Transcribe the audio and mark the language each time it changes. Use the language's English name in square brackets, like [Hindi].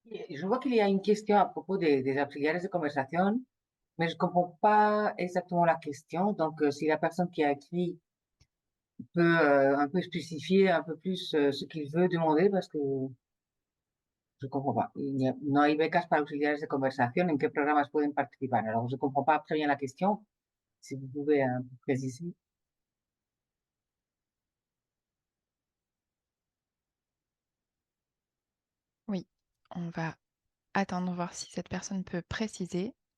[French] Je vois qu'il y a une question à propos des auxiliaires de conversation, mais je ne comprends pas exactement la question. Donc, si la personne qui a écrit peut un peu spécifier un peu plus ce qu'il veut demander parce que je ne comprends pas. [Spanish] No hay becas para auxiliares de conversación. ¿En qué programas pueden participar? [French] Alors, je ne comprends pas très bien la question. Si vous pouvez préciser. Oui, on va attendre voir si cette personne peut préciser.